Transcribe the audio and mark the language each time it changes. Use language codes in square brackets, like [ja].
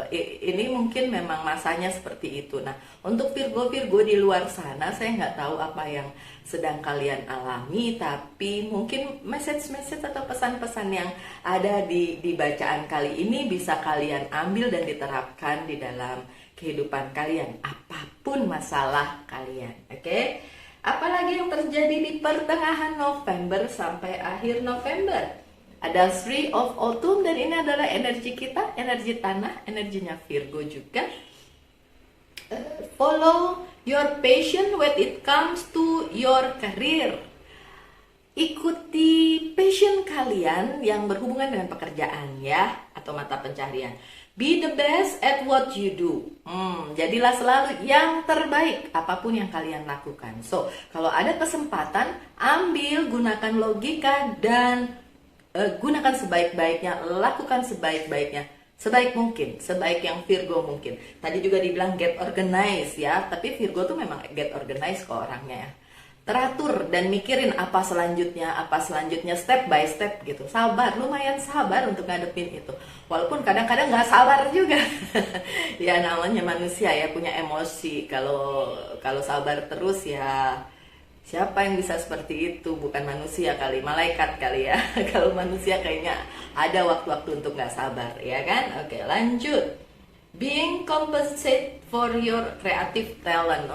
[id] Ini mungkin memang masanya seperti itu. Nah, untuk Virgo di luar sana, saya nggak tahu apa yang sedang kalian alami, tapi mungkin message atau pesan-pesan yang ada di bacaan kali ini bisa kalian ambil dan diterapkan di dalam kehidupan kalian, apapun masalah kalian. Oke? Apalagi yang terjadi di pertengahan November sampai akhir November? Ada Three of Autumn, dan ini adalah energi kita, energi tanah, energinya Virgo juga. [en] Follow your passion when it comes to your career. [id] Ikuti passion kalian yang berhubungan dengan pekerjaan ya, atau mata pencaharian. [en] Be the best at what you do. [id] Jadilah selalu yang terbaik apapun yang kalian lakukan. So, kalau ada kesempatan, ambil, gunakan logika, dan gunakan sebaik-baiknya, lakukan sebaik-baiknya, sebaik mungkin, sebaik yang Virgo mungkin. Tadi juga dibilang [en] get organized [id] ya, tapi Virgo tuh memang get organized kok orangnya ya. Teratur dan mikirin apa selanjutnya, [en] step by step [id] gitu. Sabar, lumayan sabar untuk ngadepin itu. Walaupun kadang-kadang nggak sabar juga. Ya namanya manusia ya, punya emosi. Kalau sabar terus ya, siapa yang bisa seperti itu? Bukan manusia kali, malaikat kali ya. Kalau manusia kayaknya ada waktu-waktu untuk nggak sabar, ya kan? Oke, lanjut. [en] Being compensated for your creative talent.